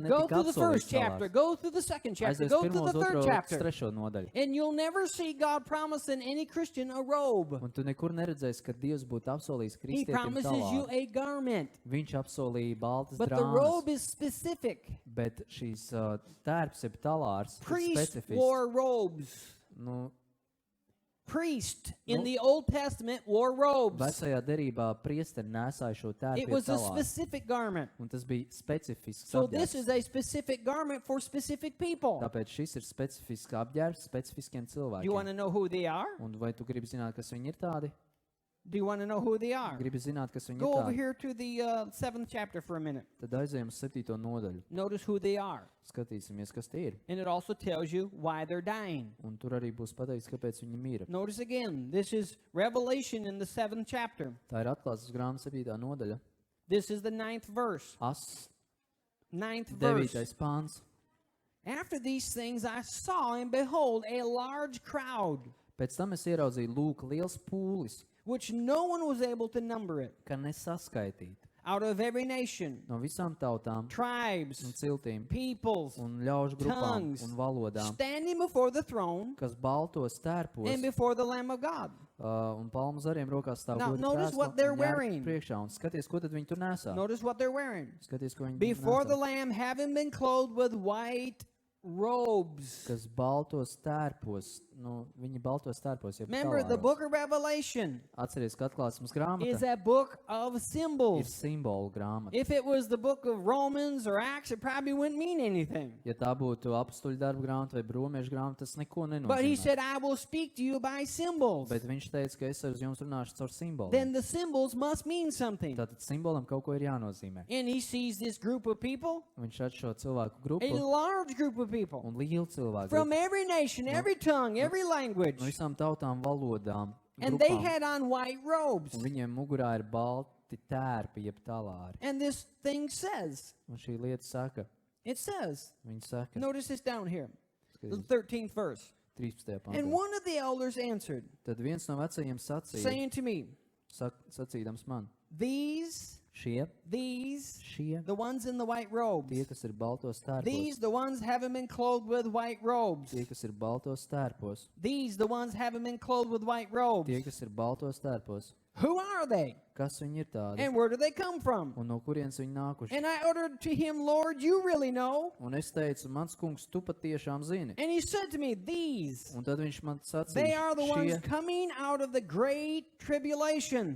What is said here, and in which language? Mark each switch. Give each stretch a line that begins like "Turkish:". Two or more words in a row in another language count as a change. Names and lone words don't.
English: Go
Latvian: netika
English: through the first
Latvian: apsolīts
English: chapter,
Latvian: talārs.
English: go through the second chapter,
Latvian: Aizies
English: go through
Latvian: pirmo,
English: the third
Latvian: otro,
English: chapter.
Latvian: trešo nodaļu.
English: And you'll never see God promising any Christian a robe.
Latvian: Un tu nekur neredzēsi, ka Dievs būtu apsolījis
English: He
Latvian: kristietim
English: promises you
Latvian: talāru.
English: a garment.
Latvian: Viņš apsolīja baltas
English: But the
Latvian: drānas,
English: robe is specific.
Latvian: bet šīs tērps, jeb talārs, ir
English: Priests
Latvian: specifisks.
English: wore robes.
Latvian: Nu,
English: Priest in
Latvian: No.
English: the Old Testament wore robes.
Latvian: vecajā derībā priesteri nēsāja šo tērpu
English: It
Latvian: pie
English: was a
Latvian: talāra.
English: specific garment.
Latvian: Un tas bija specifisks
English: So this
Latvian: apģērbs.
English: is a specific garment for specific people.
Latvian: Tāpēc šis ir specifisks apģērbs specifiskiem
English: You want
Latvian: cilvēkiem.
English: to know who they are?
Latvian: Un vai tu gribi zināt, kas viņi ir tādi?
English: Do you want to know who they are?
Latvian: Gribi zināt, kas viņi ir
English: Go over
Latvian: tādi?
English: here to the 7th chapter for a minute.
Latvian: Tad aizējām uz 7. nodaļu.
English: Notice who they are.
Latvian: Skatīsimies, kas tie ir.
English: And it also tells you why they're dying.
Latvian: Un tur arī būs pateikts, kāpēc viņi mīra.
English: Notice again, this is Revelation in the 7th chapter.
Latvian: Tā ir atklāsmes grāmatas 7. nodaļa.
English: This is the 9th verse. 9th verse.
Latvian: 9. pāns.
English: After these things I saw and behold a large crowd,
Latvian: Pēc tam es ieraudzīju, lūk, liels pūlis,
English: which no one was able to number it,
Latvian: ka nesaskaitīt
English: out of every nation,
Latvian: no visām tautām un
English: tribes,
Latvian: ciltīm
English: peoples,
Latvian: un ļaužu grupām
English: tongues,
Latvian: un valodām,
English: standing before the throne
Latvian: kas baltos tērpos
English: and before the Lamb of God.
Latvian: un palmu zariem rokās stāv
English: Now,
Latvian: goda
English: notice
Latvian: krēsla
English: what they're
Latvian: un ģērbti
English: wearing.
Latvian: priekšā. Un skaties, ko tad viņi tur nesā.
English: Notice what they're wearing.
Latvian: Skaties, ko viņi
English: Before the
Latvian: nesā.
English: Lamb, having been clothed with white robes.
Latvian: Kas baltos tērpos, viņi baltos tērpos, jeb
English: Remember, the
Latvian: talāros.
English: book of Revelation
Latvian: Atceries, ka atklāsmes
English: is
Latvian: grāmata
English: a book of
Latvian: ir
English: symbols.
Latvian: simbolu grāmata.
English: If it was the book of Romans or Acts, it probably wouldn't mean anything.
Latvian: Ja tā būtu apstuļu darba grāmata vai bromiešu grāmata, tas neko
English: But he
Latvian: nenozīmē.
English: said, I will speak to you by symbols.
Latvian: Bet viņš teica, ka es ar jums runāšu caur simboliem.
English: Then the symbols must mean something.
Latvian: Tātad simbolam kaut ko ir jānozīmē.
English: And he sees this group of people,
Latvian: Viņš redz šo cilvēku
English: a
Latvian: grupu
English: large group of people,
Latvian: un lielu cilvēku
English: from
Latvian: grupu
English: every nation, every tongue, every language.
Latvian: no visām tautām, valodām,
English: And they
Latvian: grupām.
English: had on white robes.
Latvian: Un viņiem mugurā ir balti tērpi, jeb talāri.
English: And this thing says,
Latvian: Un šī lieta saka,
English: it says,
Latvian: viņa saka,
English: notice this down here, the
Latvian: skaties,
English: 13th verse.
Latvian: 13.
English: And
Latvian: pantā.
English: one of the elders answered,
Latvian: Tad viens no vecajiem sacīja,
English: saying to me,
Latvian: sacīdams man,
English: these,
Latvian: šie,
English: the ones in the white robes,
Latvian: tie, kas ir baltos tērpos,
English: these, the ones having been clothed with white robes,
Latvian: tie, kas ir baltos tērpos,
English: these, the ones having been clothed with white robes,
Latvian: tie, kas ir baltos tērpos,
English: who are they?
Latvian: kas viņi ir tādi
English: And where do they come from?
Latvian: un no kurienes viņi nākuši.
English: And I uttered to him, Lord, you really know.
Latvian: Un es teicu, mans kungs, tu patiešām zini.
English: And he said to me, these,
Latvian: Un tad viņš man
English: they
Latvian: sacīja,
English: are the ones
Latvian: šie
English: coming out of the great tribulation.